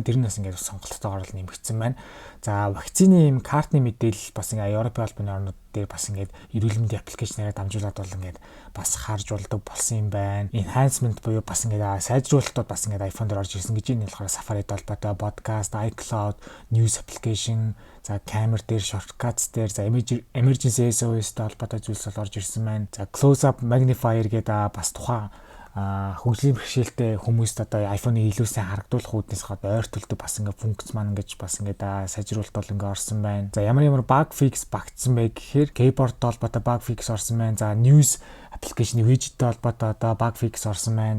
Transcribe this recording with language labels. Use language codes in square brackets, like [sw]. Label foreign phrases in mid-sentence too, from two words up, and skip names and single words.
[mn] Тэр нь бас ингээд сонголтойгоор л нэмэгдсэн байна. За вакцины юм картны мэдээлэл бас ингээд Европын албаны орнууд дээр бас ингээд эрүүл мэндийн аппликейшнээр дамжуулаад бол ингээд бас харж болдог болсон юм байна. Enhancement буюу бас ингээд сайжруулалтууд бас ингээд iPhone дээр орж ирсэн гэж энэ болохоор Safari-тэй холбоотой podcast, iCloud, [en] News application, [mn] за камер дээр shortcuts дээр за [en] emergency SOS- [mn] тэй холбоотой зүйлс бол орж ирсэн байна. За [en] close up magnifier [mn] гэдэг бас тухайн хөгжлийн бэрхшээлтэй хүмүүст одоо iPhone-ыг илүү сайн харагдуулах үүднээс одоо ойртолдог бас ингээд функц маань ингэж бас ингээд сайжруулалт бол ингээд орсон байна. За ямар [en] bug fix [mn] багтсан бай гэхээр keyboard-тэй холбоотой [en] bug fix [mn] орсон байна. За [en] news application- [mn] ы widget-тэй холбоотой одоо [en] bug fix [mn] орсон байна.